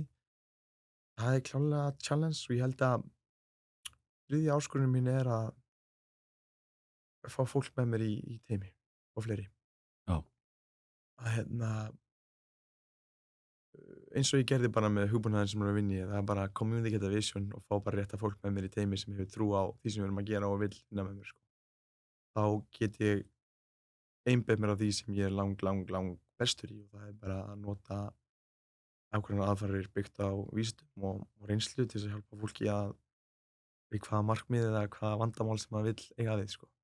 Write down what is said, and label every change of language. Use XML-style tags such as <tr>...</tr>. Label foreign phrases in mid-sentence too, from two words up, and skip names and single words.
<is>Það er klárlega challenge og ég held að þriðja áskorunin mín er að fá fólk með mér í teymi og fleiri. Já. Að hérna, eins og ég gerði bara með hugbúnaðinn sem ég er að vinna í, það er bara</is> <en>communicate a vision</en> <is>og fá bara rétta fólk með mér í teymi sem hefur trú á því sem við erum að gera og vill vinna með mér, sko. Þá get ég einbeitt mér á því sem ég er lang bestur í og það er bara að nota ákveðnar aðferðir byggt á vísindum og reynslu til þess að hjálpa fólki að við hvaða markmið eða hvaða vandamál sem maður vill eiga við, sko.</is>